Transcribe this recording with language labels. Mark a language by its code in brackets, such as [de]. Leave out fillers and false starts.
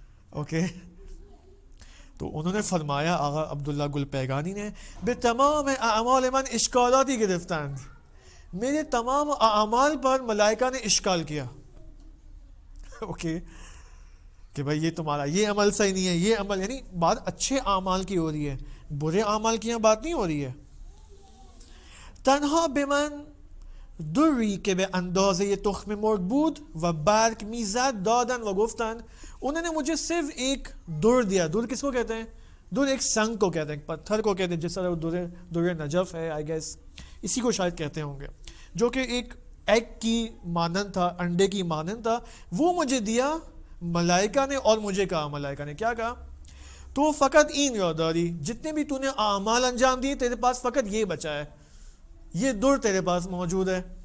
[ur] Okay تو انہوں نے فرمایا آقا عبداللہ گل پیگانی نے [fa] به تمام اعمال من اشکالاتی گرفتند، [ur] میرے تمام اعمال پر ملائکہ نے اشکال کیا. اوکے کہ بھائی یہ تمہارا یہ عمل صحیح نہیں ہے، یہ عمل، یعنی بات اچھے اعمال کی ہو رہی ہے، برے اعمال کی یہاں بات نہیں ہو رہی ہے. [fa] تنها به من دوری که به اندازه تخم مرغ بود و برگ میزد دادن و گفتن، [ur] انہوں نے مجھے صرف ایک در دیا. در کس کو کہتے ہیں؟ در ایک سنگ کو کہتے ہیں، پتھر کو کہتے ہیں، جس طرح در نجف ہے آئی گیس اسی کو شاید کہتے ہوں گے، جو کہ ایک ایگ کی مانند تھا، انڈے کی مانند تھا. وہ مجھے دیا ملائکہ نے اور مجھے کہا، ملائکہ نے کیا کہا؟ [fa] تو فقط این یادداری، [ur] جتنے بھی تو نے اعمال انجام دیے تیرے پاس فقط یہ بچا ہے، یہ در تیرے پاس موجود ہے.